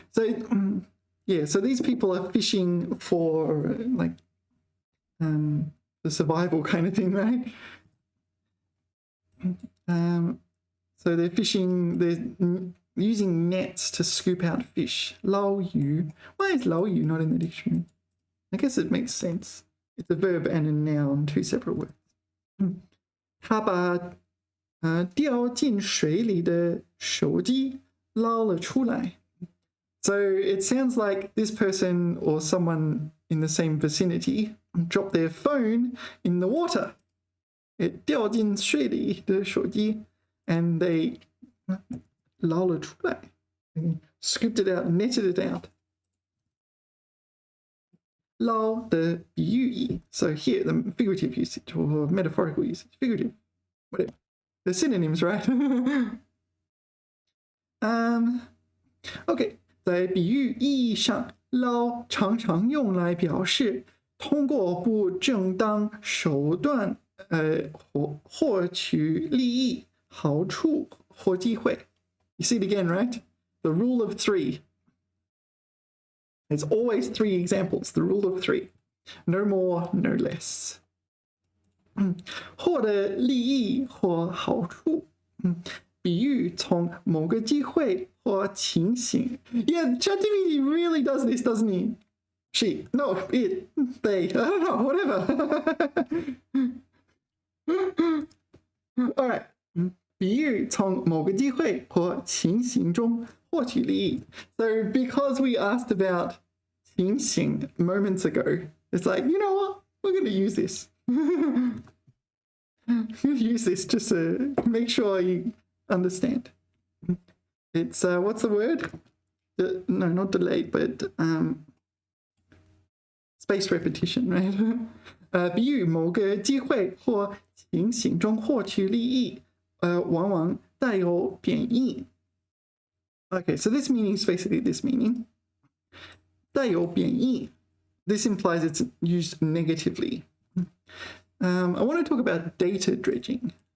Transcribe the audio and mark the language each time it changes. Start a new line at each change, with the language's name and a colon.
English: So yeah, so these people are fishing for like the survival kind of thing, right? So they're fishing. They're using nets to scoop out fish.
Chinese: 捞鱼.
English: Why is 捞鱼 not in the dictionary? I guess it makes sense. It's a verb and a noun, two separate words.
Chinese: 他把掉进水里的手机捞了出来.
English: So it sounds like this person or someone in the same vicinity dropped their phone in the water. it
Chinese: 掉进水里的手机
English: and they
Chinese: 捞了出来
English: scooped it out, netted it out.
Chinese: 捞的比喻义
English: so here the figurative usage or metaphorical usage, figurative, whatever. The synonyms, right?
Chinese: OK, 在比喻意义上，捞常常用来表示通过不正当手段获取利益、好处或机会。
English: You see it again, right? The rule of three. It's always three examples, the rule of three. No more, no less.
Chinese: 获得利益或好处，比喻从某个机会或情形。
English: Yeah, ChatGPT really does this, doesn't he? She, no, it, they, I don't know, whatever.
Chinese: All right. 比喻从某个机会或情形中获取利益。
English: So because we asked about 情形 moments ago, it's like, you know what? We're going to use this. Use this just to make sure you understand. It's, what's the word? No, not delayed, but spaced repetition, right?
Chinese: 比喻某个机会或情形中获取利益。往往带有贬义。
English: Okay, so this meaning is basically this meaning.
Chinese: 带有贬义.
English: This implies it's used negatively. I want to talk about data dredging.